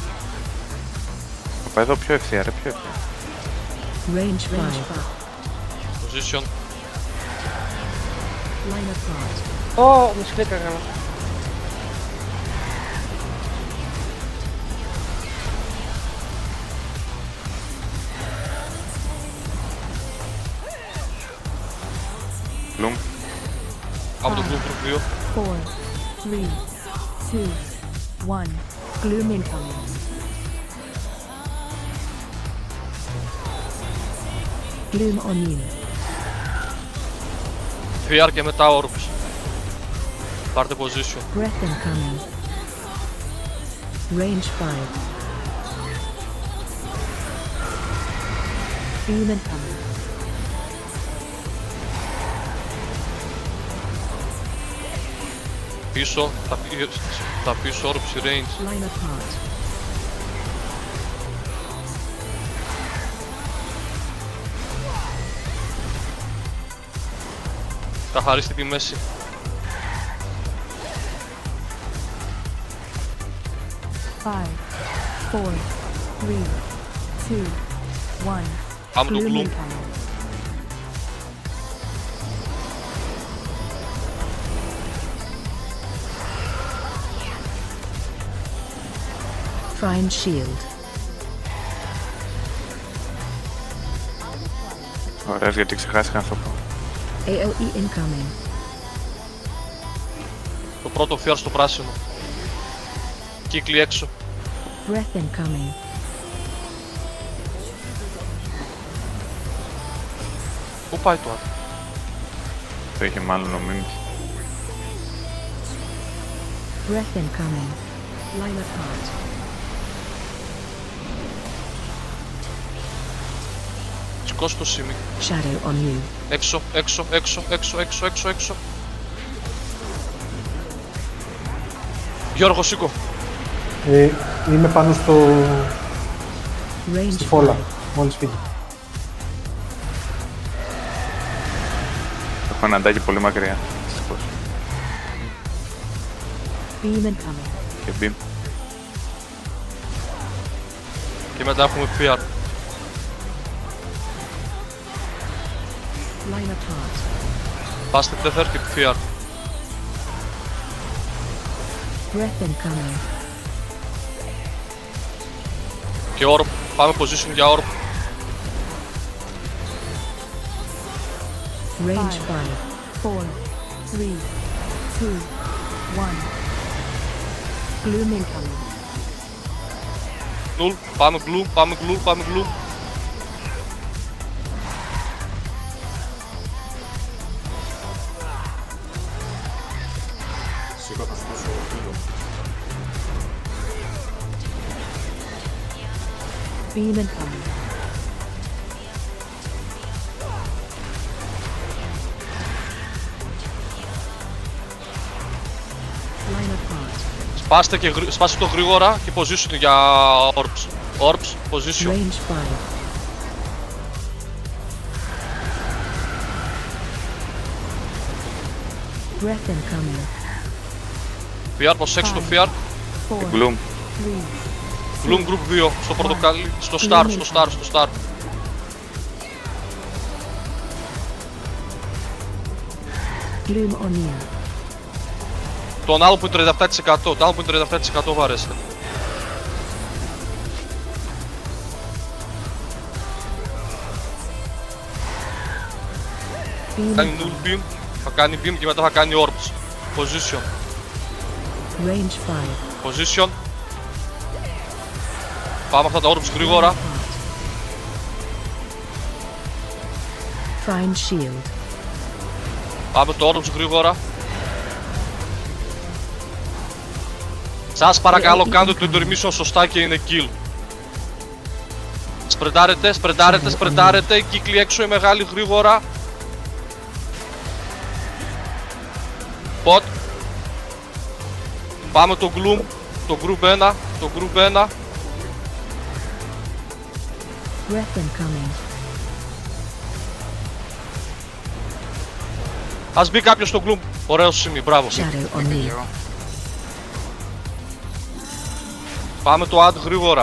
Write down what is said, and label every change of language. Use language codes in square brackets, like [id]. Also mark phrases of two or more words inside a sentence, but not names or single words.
[el] Θα πάει εδώ πιο ευθεία, ρε, πιο ευθεία. [en] Range 5. Position. Line apart. [el] Ω, μου σκλέκαγα. [en] Bloom. [el] Πάμε το [en] gloom group 2. 4, 3, 2, 1, gloom incoming. Gloom on you. [el] VR και μετά orbs. Πάρτε position. [en] Breath incoming. Range 5. Gloom incoming. [el] Πίσω, τα πίσω [en] orbs range. Line apart. [el] Τα χαρίστη τη μέση. [en] Five, 4, 3, 2, 1. [el] Πάμε το gloom. [en] incoming. Find shield. [el] Ωραίος, γιατί ξεχάστηκα να το πω. [en] AOE incoming. [el] Το πρώτο VR στο πράσινο. Κύκλοι έξω. [en] Breath incoming. [el] Πού πάει το άλλο? Το είχε μάλλον ο Μίμης. [en] Breath incoming. Line apart. [el] Σηκώσου το σημείο. [en] Shadow on you. [el] Έξω, έξω, έξω, έξω, έξω, έξω, έξω. Γιώργο, σήκω. Είμαι πάνω Range στη φόλα, μόλις φύγει. Έχω ένα αντάκι πολύ μακριά. Δυστυχώς. [en] Beam incoming. [el] Και beam. Και μετά έχουμε VR. [en] Line apart. [el] Πάστε tether και VR. [en] Breath incoming. [el] Και orb. Πάμε position για orb. [en] Range 5, 4, 3, 2, 1. Gloom incoming. [el] Null. Πάμε gloom, πάμε gloom, πάμε gloom. [en] Beam incoming. Line apart. [el] Σπάστε το γρήγορα και position για orbs. [en] Orbs, position. Range 5. Breath incoming. [el] VR, προσέξτε το VR. [en] 4, Bloom. 3, Gloom group 2, [el] στο πορτοκάλι, στο star, στο star, στο star. [en] gloom on you. [el] Τον άλλο που είναι 37%, τον άλλο που είναι 37% βαρέστε. [en] Beam [el] Θα κάνει [en] null beam, [el] θα κάνει beam και μετά θα κάνει orbs. Position, [en] range 5. position. [el] Πάμε αυτά τα orbs γρήγορα. [en] Find shield. [el] Πάμε το orbs γρήγορα. Σας παρακαλώ κάντε το intermission σωστά και είναι kill. Σπρεντάρετε, η κύκλη έξω η μεγάλη γρήγορα. Ποτ. Πάμε το Gloom, το Group 1, το Group 1. [en] Breath incoming. [el] Ας μπει κάποιος στο Gloom, ωραίο σημείο, μπράβο. [en] Shadow on me. [el] Πάμε το Ad γρήγορα.